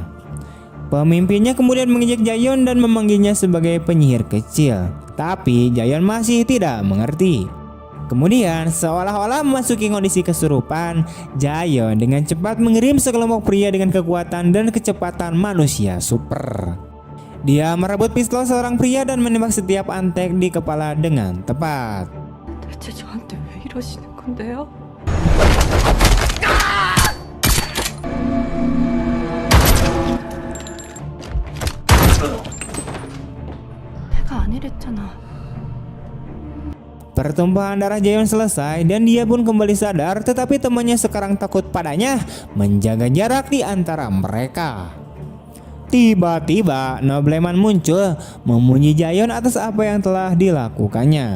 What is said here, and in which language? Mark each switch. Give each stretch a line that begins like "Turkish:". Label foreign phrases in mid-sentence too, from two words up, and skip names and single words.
Indonesian: Pemimpinnya kemudian mengejek Jayon dan memanggilnya sebagai penyihir kecil, tapi Jayon masih tidak mengerti. Kemudian seolah-olah memasuki kondisi kesurupan, Jayon dengan cepat mengirim sekelompok pria dengan kekuatan dan kecepatan manusia super. Dia merebut pistol seorang pria dan menembak setiap antek di kepala dengan tepat.
Korean: 대체 저한테 왜 이러시는 건데요? 내가 아니랬잖아.
Indonesian: Pertumpahan darah Jayon selesai dan dia pun kembali sadar, tetapi temannya sekarang takut padanya, menjaga jarak di antara mereka. Tiba-tiba Nobleman muncul memuji Jayon atas apa yang telah dilakukannya.